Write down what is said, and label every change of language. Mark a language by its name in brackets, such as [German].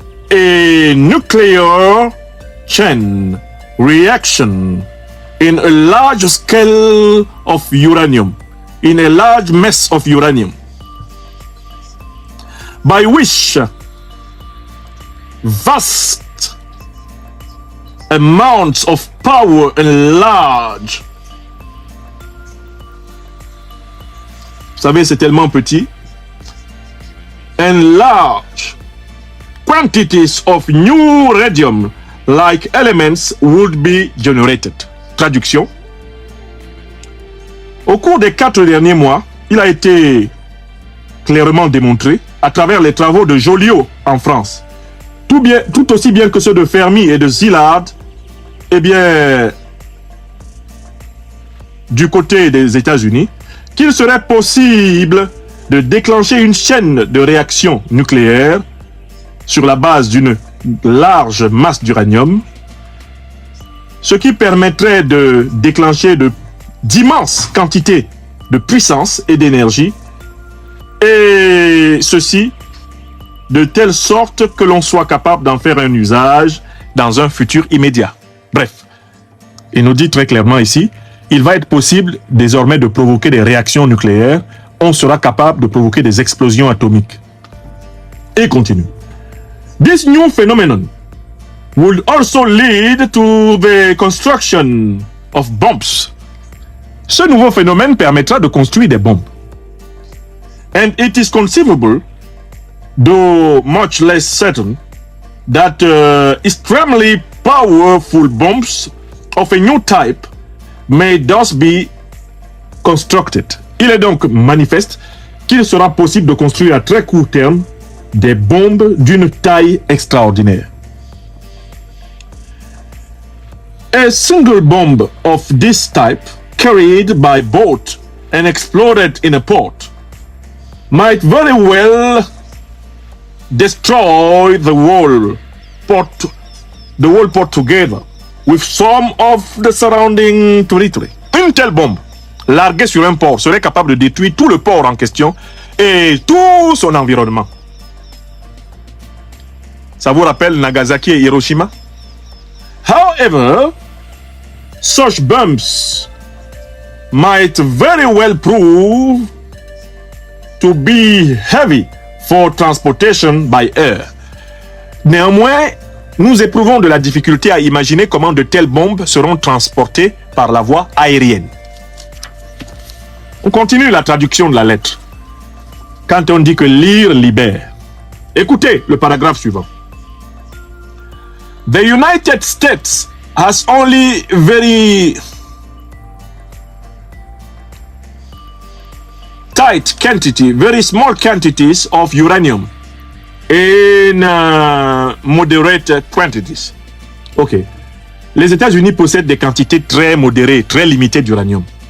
[English] a nuclear chain reaction in a large scale of uranium, in a large mass of uranium, by which vast amounts of power and large, [French] vous savez, c'est tellement petit, [English] and large quantities of new radium-like elements would be generated. [French] Traduction. Au cours des 4 derniers mois, il a été clairement démontré à travers les travaux de Joliot en France, tout aussi bien que ceux de Fermi et de Szilard, eh bien, du côté des États-Unis, qu'il serait possible de déclencher une chaîne de réaction nucléaire sur la base d'une large masse d'uranium, ce qui permettrait de déclencher d'immenses quantités de puissance et d'énergie, et ceci de telle sorte que l'on soit capable d'en faire un usage dans un futur immédiat. Bref, il nous dit très clairement ici, il va être possible désormais de provoquer des réactions nucléaires, on sera capable de provoquer des explosions atomiques. Et il continue. [English] This new phenomenon would also lead to the construction of bombs. [French] Ce nouveau phénomène permettra de construire des bombes. [English] And it is conceivable, though much less certain, that extremely powerful bombs of a new type may thus be constructed. [French] Il est donc manifeste qu'il sera possible de construire à très court terme des bombes d'une taille extraordinaire. [English] A single bomb of this type, carried by boat and exploded in a port, might very well destroy the whole port together with some of the surrounding territory. [French] Une telle bombe larguée sur un port serait capable de détruire tout le port en question et tout son environnement. Ça vous rappelle Nagasaki et Hiroshima? [English] However, such bombs might very well prove to be heavy for transportation by air. [French] Néanmoins, nous éprouvons de la difficulté à imaginer comment de telles bombes seront transportées par la voie aérienne. On continue la traduction de la lettre. Quand on dit que lire libère. Écoutez le paragraphe suivant. [English] The United States has only very tight quantity, very small quantities of uranium in moderate quantities. Ok. [French] Les États-Unis possèdent des quantités très modérées, très limitées d'uranium.